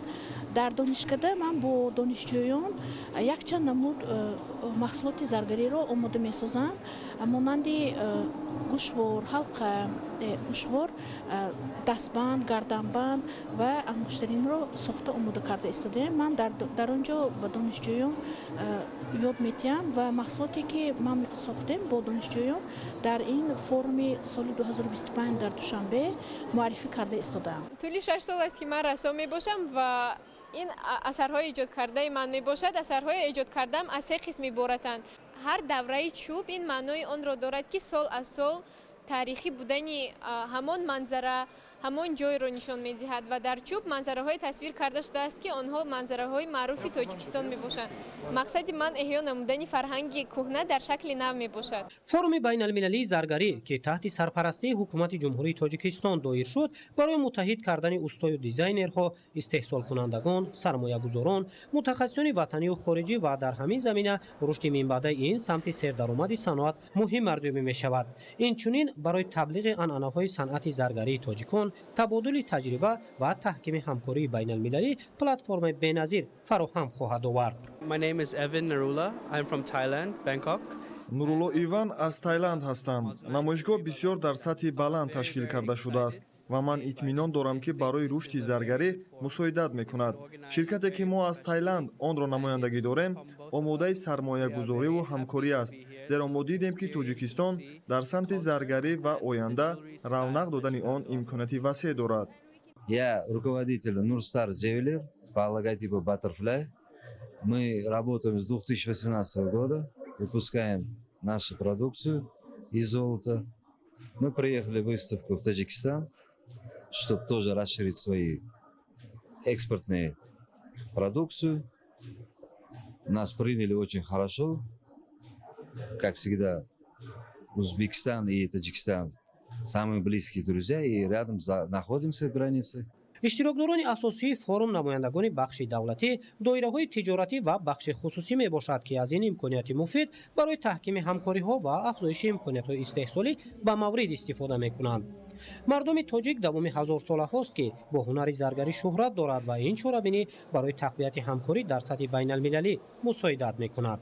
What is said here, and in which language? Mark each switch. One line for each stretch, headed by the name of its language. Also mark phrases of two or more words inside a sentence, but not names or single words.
Tajik: дар донишкада ман бо донишҷӯён якчанд намуд маҳсулоти заргариро омода месозам, монанди гӯшвор, ҳалқа, гӯшвор, дастбанд, гарданбанд ва ангуштаринро сохта омода карда истодаем. ман дар он ҷо ба донишҷӯён ёд медиҳам ва маҳсулоте ки ман сохтем бо донишҷӯён дар ин форуми соли 2025 дар Душанбе муаррифӣ карда истодаам. тӯли 6 сол аст ки ман рассом мебошам ва
Persian: این اثرهای ایجاد کرده من میباشد. اثرهای ایجاد کردم از سه قسم عبارتند. هر دوره چوب این معنای آن را دارد که سال از سال تاریخی بودن همان منظره همان جای را نشان می‌دهد و در چوب منظره‌های تصویر کرده شده است که آنها منظره‌های معروف تاجیکستان میباشند. مقصد من احیا نمودن فرهنگ کهنه در شکل نو میباشد.
Tajik: فورум байналмилалии заргарӣ ки таҳти сарпарастии ҳукумати ҷумҳурии тоҷикистон доир шуд барои муттаҳид кардани устою дизайнерҳо, истеҳсолкунандагон, сармоягузорон, мутахассисони ватанию хориҷӣ ва дар ҳамин замина рушди минбаъдаи ин самти сердаромади саноат муҳим ардӯбӣ мешавад. инчунин барои таблиғи анъанаҳои санъати заргарии тоҷикон табодули таҷриба ва таҳкими ҳамкории байналмилалӣ платформаи беназир фароҳам хоҳад овард.
English: My name is Evan Narula. I'm from Thailand, Bangkok.
Tajik: Нурулло Иван аз Таиланд ҳастам. намоишгоҳ бисёр дар сатҳи баланд ташкил карда шудааст ва ман итминон дорам ки барои рушди заргарӣ мусоидат мекунад. ширкате ки мо аз Таиланд онро намояндагӣ дорем, омодаи сармоягузориву ҳамкорӣ аст, зеро мо дидем ки Тоҷикистон дар самти заргарӣ ва оянда равнақ додани он имконияти васеъ дорад.
Russian: Я руководитель Нурстар Джевелер по логотипу Butterfly. Мы работаем с 2018 года, выпускаем нашу продукцию из золота. Мы приехали в выставку в Таджикистан, чтобы тоже расширить свои экспортные продукцию. Нас приняли очень хорошо. Как всегда, Узбекистан и Таджикистан самые близкие друзья, и рядом находимся в границе.
Tajik: иштирокдорони асосии форум намояндагони бахши давлатӣ, доираҳои тиҷоратӣ ва бахши хусусӣ мебошад ки аз ин имконияти муфид барои таҳкими ҳамкориҳо ва афзоиши имкониятҳои истеҳсолӣ ба маврид истифода мекунанд. мардуми тоҷик давоми ҳазорсолаҳост ки бо ҳунари заргарӣ шӯҳрат дорад ва ин чорабинӣ барои тақвияти ҳамкорӣ дар сатҳи байналмилалӣ мусоидат мекунад.